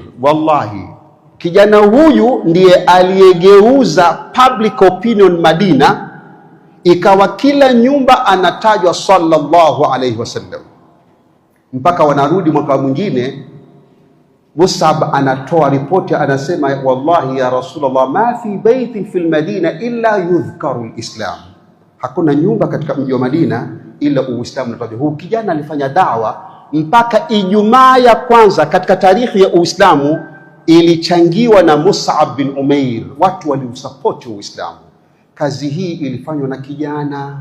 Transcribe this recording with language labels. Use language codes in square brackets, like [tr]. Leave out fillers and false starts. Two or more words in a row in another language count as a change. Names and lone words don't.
[sw] Wallahi, kijana huyu ndiye aliyegeuza [en] public opinion [sw] Madina, ikawa kila nyumba anatajwa [ar] صلى الله عليه وسلم. [sw] Mpaka wanarudi mwaka mwingine, Mus'ab anatoa ripoti, anasema [ar] والله يا رسول الله ما في بيت في المدينة إلا يذكر الإسلام, [sw] hakuna nyumba katika mji wa Madina ila Uislamu unatajwa. Huyu kijana alifanya da'wa mpaka Ijumaa ya kwanza katika tarikhi ya Uislamu ilichangiwa na Mus'ab bin Umair. Watu waliusapoti Uislamu. Kazi hii ilifanywa na kijana.